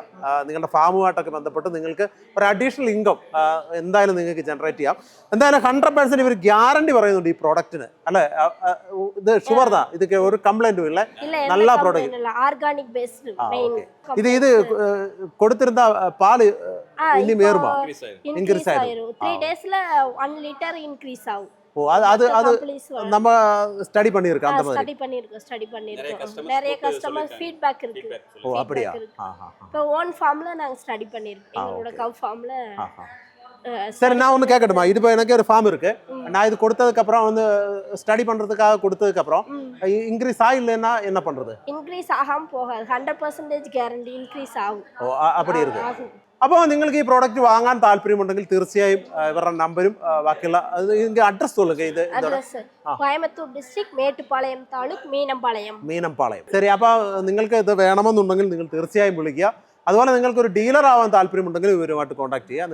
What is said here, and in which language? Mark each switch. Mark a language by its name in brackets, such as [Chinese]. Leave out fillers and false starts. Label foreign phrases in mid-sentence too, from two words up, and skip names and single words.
[Malayalam] നിങ്ങളുടെ ഫാമുമായിട്ടൊക്കെ ബന്ധപ്പെട്ട് നിങ്ങൾക്ക് ഒരു [English] additional income [Malayalam] എന്തായാലും നിങ്ങൾക്ക് ജനറേറ്റ് ചെയ്യാം. എന്തായാലും 100% ഇവർ ഗ്യാരണ്ടി പറയുന്നുണ്ട് ഈ പ്രോഡക്റ്റിന്, അല്ലേ? ഇത് ഷുവർദാ, ഇതൊക്കെ ഒരു കംപ്ലൈന്റും ഇല്ല, നല്ല പ്രോഡക്റ്റ്. ഇത് കൊടുത്തിരുന്ന പാല് ഇനി മേറുമോ? ഇൻക്രീസ് ആയിരുന്നു. [Tamil] 3 டேஸ்ல 1 லிட்டர் இன்க்ரீஸ் ஆகும். அது நம்ம ஸ்டடி பண்ணியிருக்கோம். நிறைய [English] customer feedback [Tamil] இருக்கு. அப்படியா? இப்போ ஓன் ஃபார்ம்ல நாங்க ஸ்டடி பண்ணியிருக்கோம். எங்களோட கவ் ஃபார்ம்ல. சரி, நான் ஒன்று கேட்கட்டுமா? இது இப்போ எனக்கு ஒரு ஃபார்ம் இருக்கு. நான் இது கொடுத்ததுக்கப்புறம் வந்து ஸ்டடி பண்ணுறதுக்காக கொடுத்ததுக்கப்புறம் இன்க்ரீஸ் ஆகலைன்னா என்ன பண்ணுறது? இன்க்ரீஸ் ஆகாமல் போகாது. 100% கேரண்டி இன்க்ரீஸ் ஆகும். அப்படி இருக்கு. [Malayalam] അപ്പോൾ നിങ്ങൾക്ക് ഈ പ്രോഡക്റ്റ് വാങ്ങാൻ താല്പര്യമുണ്ടെങ്കിൽ തീർച്ചയായും ഇവരുടെ നമ്പരും ബാക്കിയുള്ള ഇതിന്റെ അഡ്രസ് சொல்லுங்க. ഇത് കോയമ്പത്തൂർ ഡിസ്ട്രിക്ട് മേട്ടുപ്പാളയം താലൂക്ക് മീനമ്പാളയം. ശരി, അപ്പോൾ നിങ്ങൾക്ക് ഇത് വേണമെന്നുണ്ടെങ്കിൽ നിങ്ങൾ തീർച്ചയായും വിളിക്കുക. അതുപോലെ നിങ്ങൾക്ക് ഒരു ഡീലർ ആവാൻ താല്പര്യമുണ്ടെങ്കിൽ ഇവരുമായിട്ട് കോൺടാക്ട് ചെയ്യുക.